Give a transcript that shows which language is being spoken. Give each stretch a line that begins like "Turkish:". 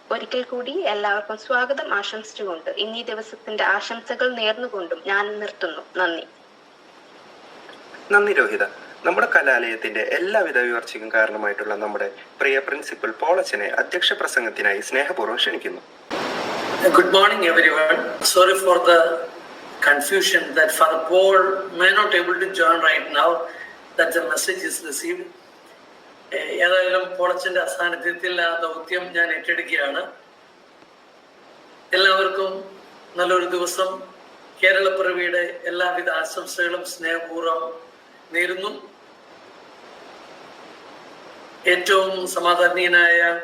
Malayalam: ഒരിക്കൽ കൂടി എല്ലാവർക്കും സ്വാഗതം ആശംസിച്ചുകൊണ്ട് ഇന്നീ ദിവസത്തിന്റെ ആശംസകൾ നേർന്നുകൊണ്ടും ഞാൻ നിർത്തുന്നു. നന്ദി രോഹിത. നമ്മുടെ കലാലയത്തിന്റെ എല്ലാവിധ ഉയർച്ചയ്ക്കും കാരണമായിട്ടുള്ള നമ്മുടെ പ്രിയ പ്രിൻസിപ്പൽ പോളച്ചനെ അധ്യക്ഷ പ്രസംഗത്തിനായി സ്നേഹപൂർവ്വം ക്ഷണിക്കുന്നു.
English: Good morning everyone. Sorry for the confusion that Father Paul may not able to join right now, that the message is received.
Malayalam: ഏതായാലും പോളച്ചന്റെ അസാന്നിധ്യത്തിൽ ആ ദൗത്യം ഞാൻ ഏറ്റെടുക്കുകയാണ്. എല്ലാവർക്കും നല്ലൊരു ദിവസം, കേരളപ്പിറവിയുടെ എല്ലാവിധ ആശംസകളും സ്നേഹപൂർവ്വം നേരുന്നു. ഏറ്റവും സമാധാനീയനായ